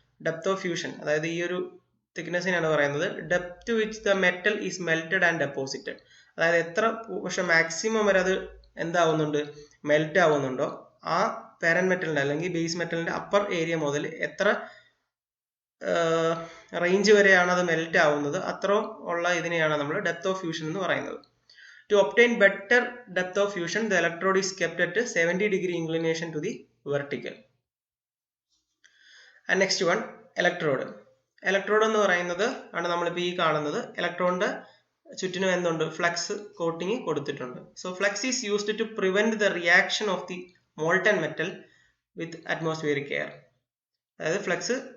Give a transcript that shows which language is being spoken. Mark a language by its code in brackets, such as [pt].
[ml] Depth of fusion, അതായത് ഈ ഒരു തിക്നെസ്സിനാണ് പറയുന്നത്. [en] depth to which the metal is melted and deposited, [ml] അതായത് എത്ര പക്ഷെ മാക്സിമം വരെ അത് എന്താവുന്നുണ്ട്, മെൽറ്റ് ആവുന്നുണ്ടോ ആ പാരന്റ് മെറ്റലിന്റെ അല്ലെങ്കിൽ ബേസ് മെറ്റലിന്റെ അപ്പർ ഏരിയ മുതൽ എത്ര റേഞ്ച് വരെയാണ് അത് മെൽറ്റ് ആവുന്നത്, അത്ര ഉള്ള ഇതിനെയാണ് നമ്മൾ ഡെപ്ത് ഓഫ് ഫ്യൂഷൻ എന്ന് പറയുന്നത്. [en] To obtain better depth of fusion, the electrode is kept at 70 degree inclination to the vertical. And next one, electrode. [ml] Electrode എന്ന് പറയുന്നത് ആണ് നമ്മളിപ്പോൾ ഈ കാണുന്നത്. ഇലക്ട്രോണിന്റെ ചുറ്റിനും എന്തുണ്ട്, ഫ്ലക്സ് കോട്ടിങ് കൊടുത്തിട്ടുണ്ട്. [en] So flux is used to prevent the reaction of the molten metal with atmospheric air. [ml] അതായത് ഫ്ലക്സ്